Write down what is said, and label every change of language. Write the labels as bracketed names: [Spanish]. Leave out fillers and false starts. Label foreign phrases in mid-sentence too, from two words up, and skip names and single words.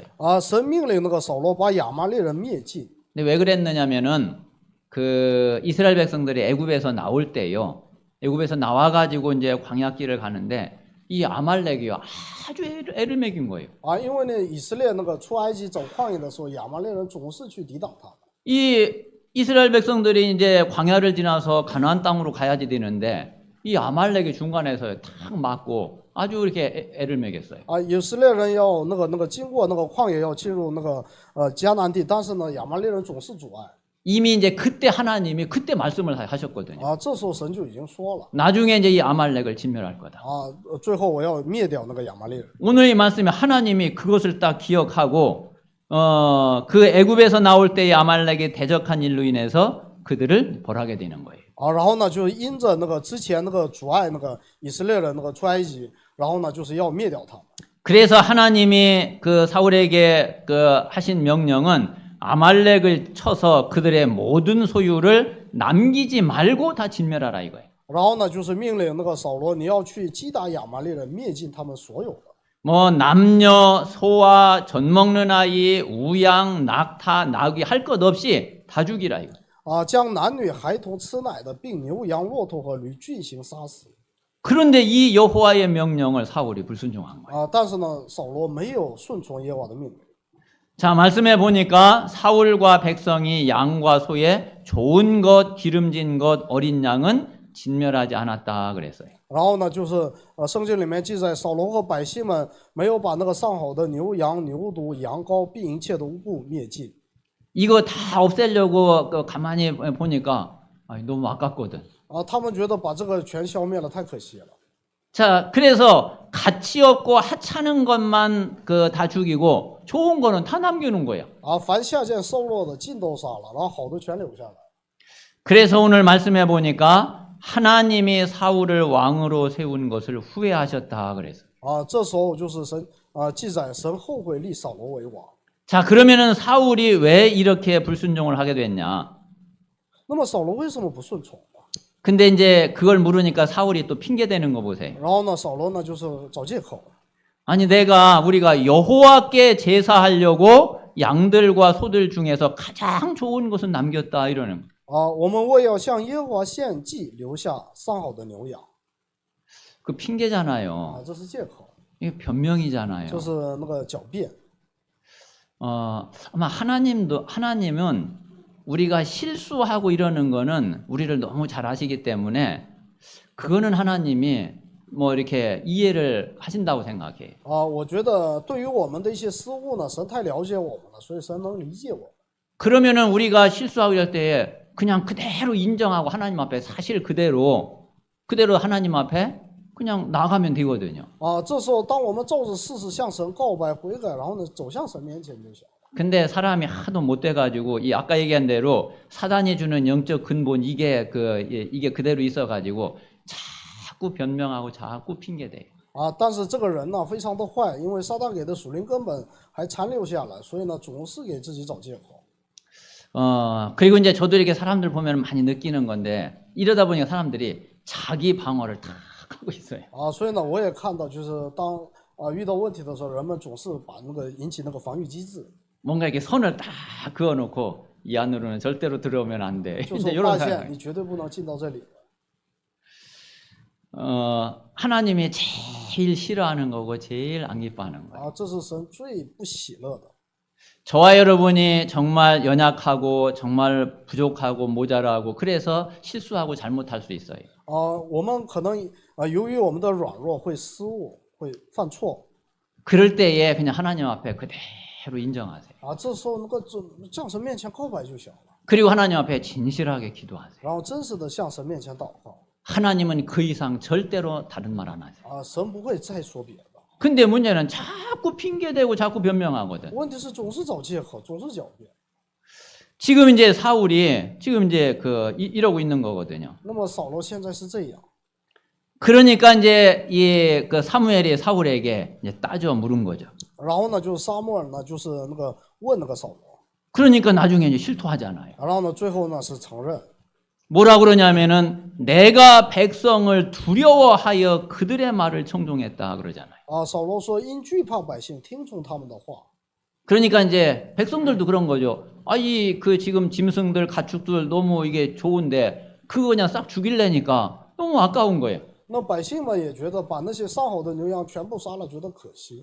[Chinese] 神命令那个扫罗把亚玛力人灭尽。 [Korean] 근데 왜 그랬느냐면은 그 이스라엘 백성들이 애굽에서 나올 때요. 애굽에서 나와가지고 이제 광야길을 가는데 이 아말렉이요 아주 애를 먹인 거예요. [Chinese] 因为呢，以色列那个出埃及走旷野的时候，亚玛力人总是去抵挡他们。 [Korean] 이 이스라엘 백성들이 이제 광야를 지나서 가나안 땅으로 가야지 되는데 이 아말렉이 중간에서 탁 맞고 아주 이렇게 애를 먹였어요. [Chinese] 以色列人要那个经过那个旷野要进入那个迦南地，但是呢，亚玛力人总是阻碍。 [Korean] 이미 이제 그때 하나님이 그때 말씀을 하셨거든요. [Chinese] 这时候神就已经说了。 [Korean] 나중에 이제 이 아말렉을 진멸할 거다. [Chinese] 最后我要灭掉那个亚玛力人。 [Korean] 오늘 이 말씀에 하나님이 그것을 딱 기억하고 그 애굽에서 나올 때의 아말렉이 대적한 일로 인해서 그들을 벌하게 되는 거예요. [Chinese] 然后呢，就因着那个之前那个阻碍那个以色列人那个出埃及，然后呢就是要灭掉他们。 [Korean] 그래서 하나님이 그 사울에게 그 하신 명령은 아말렉을 쳐서 그들의 모든 소유를 남기지 말고 다 진멸하라 이거예요. [Chinese] 然后呢，就是命令那个扫罗，你要去击打亚玛力人，灭尽他们所有的。 [Korean] 뭐 남녀, 소아, 젖 먹는 아이, 우양, 낙타, 나귀 할 것 없이 다 죽이라 이거. [Chinese] 将男女孩童吃奶的，并牛羊骆驼和驴进行杀死。 [Korean] 그런데 이 여호와의 명령을 사울이 불순종한 거예요. [Chinese] 但是呢，扫罗没有顺从耶和华的命令。 [Korean] 자, 말씀해 보니까 사울과 백성이 양과 소에 좋은 것, 기름진 것, 어린 양은 진멸하지 않았다 그랬어요. [Chinese] 然后呢，就是圣经里面记载，扫罗和百姓们没有把那个上好的牛羊、牛犊、羊羔，并一切的污物灭尽。 [Korean] 이거 다 없애려고 가만히 보니까 너무 아깝거든. [Chinese] 他们觉得把这个全消灭了太可惜了。 [Korean] 자, 그래서 가치 없고 하찮은 것만 다 죽이고 좋은 거는 다 남겨놓은 거야. [Chinese] 凡下贱瘦弱的尽都杀了，然后好的全留下来。 [Korean] 그래서 오늘 말씀해 보니까 하나님이 사울을 왕으로 세운 것을 후회하셨다 그랬어. [Chinese] 这时候就是神记载神后悔立扫罗为王。 [Korean] 자, 그러면은 사울이 왜 이렇게 불순종을 하게 됐냐? [Chinese] 那么扫罗为什么不顺从？ [Korean] 근데 이제 그걸 물으니까 사울이 또 핑계 대는 거 보세요. [Chinese] 然后呢，扫罗呢就是找借口。 [Korean] 아니 우리가 여호와께 제사하려고 양들과 소들 중에서 가장 좋은 것은 남겼다 이러는 거. [Chinese] 我们为要向耶和华献祭，留下上好的牛羊。 [Korean] 그 핑계잖아요. [Chinese] 这是借口。 [Korean] 이게 변명이잖아요. [Chinese] 就是那个狡辩。 [Korean] 아마 하나님은 우리가 실수하고 이러는 거는 우리를 너무 잘 아시기 때문에 그거는 하나님이 뭐 이렇게 이해를 하신다고 생각해요. [Chinese] 我觉得对于我们的一些失误呢，神太了解我们了，所以神能理解我们。 [Korean] 그러면은 우리가 실수하고 이럴 때에 그냥 그대로 인정하고 하나님 앞에 사실 그대로 하나님 앞에 그냥 나가면 되거든요. [Chinese] 这时候当我们照着事实向神告白悔改，然后呢走向神面前就行。 [Korean] 근데 사람이 하도 못 돼가지고 이 아까 얘기한 대로 사단이 주는 영적 근본 이게 그대로 있어가지고 자꾸 변명하고 자꾸 핑계대요. [Chinese] 但是这个人呢非常的坏，因为撒旦给的属灵根本还残留下来，所以呢总是给自己找借口。 [Korean] 그리고 이제 저도 이렇게 사람들 보면 많이 느끼는 건데 이러다 보니까 사람들이 자기 방어를 다 하고 있어요. [Chinese] 所以呢我也看到，就是当遇到问题的时候，人们总是把那个引起那个防御机制， [Korean] 뭔가 이렇게 선을 딱 그어놓고 이 안으로는 절대로 들어오면 안 돼. [Chinese] 就 [Korean] 이제 [Chinese] 是 [Korean] 이런 [Chinese] 发现 [Korean] 생각. [Chinese] 你绝对不能进到这里。 [Korean] 하나님이 제일 싫어하는 거고 제일 안 기뻐하는 거예요. [Chinese] 这是神最不喜乐的。 [Korean] 저와 여러분이 정말 연약하고 정말 부족하고 모자라고 그래서 실수하고 잘못할 수 있어요. [Chinese] 我们可能由于我们的软弱会失误，会犯错。 [Korean] 그럴 때에 그냥 하나님 앞에 그대로 인정하세요. [Chinese] 这时候能够向神面前告白就行了， [Korean] 그리고 하나님 앞에 진실하게 기도하세요. [Chinese] 然后真实的向神面前祷告。 [Korean] 하나님은 그 이상 절대로 다른 말 안 하세요. [Chinese] 神不会再说别的。 [Korean] 근데 문제는 자꾸 핑계대고 자꾸 변명하거든. [Chinese] 问题是总是找借口，总是狡辩。 [Korean] 지금 이제 사울이 지금 이제 이러고 있는 거거든요. [Chinese] 那么扫罗现在是这样， [Korean] 그러니까 이제 그 사무엘이 사울에게 이제 따져 물은 거죠. [Chinese] 然后呢，就是撒母耳呢，就是那个问那个扫罗， [Korean] 그러니까 나중에 이제 실토하잖아요. [Chinese] 然后呢，最后呢是承认， [Korean] 뭐라 그러냐면은 내가 백성을 두려워하여 그들의 말을 청종했다 그러잖아요. [Chinese] 扫罗说因惧怕百姓，听从他们的话。 [Korean] 그러니까 이제 백성들도 그런 거죠. 그 지금 짐승들 가축들 너무 이게 좋은데 그거 그냥 싹 죽일래니까 너무 아까운 거예요. [Chinese] 那百姓们也觉得把那些上好的牛羊全部杀了，觉得可惜。